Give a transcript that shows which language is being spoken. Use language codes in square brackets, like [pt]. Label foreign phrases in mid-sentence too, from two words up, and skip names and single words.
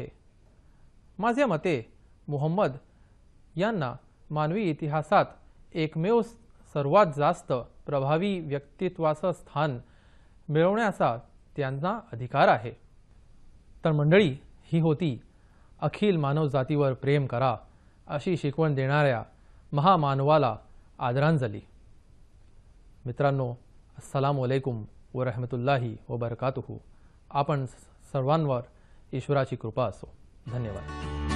[mr] माझ्या मते मुहम्मद यांना मानवी इतिहासात एकमेव सर्वात जास्त प्रभावी व्यक्तित्वाचं स्थान मिळवण्याचा त्यांना अधिकार आहे. तर मंडळी, ही होती अखिल मानवजातीवर प्रेम करा अशी शिकवण देणाऱ्या महामानवाला आदरांजली. मित्रांनो, [ar] السلام عليكم ورحمة الله وبركاته. [mr] आपण सर्वांवर ईश्वराची कृपा असो. धन्यवाद.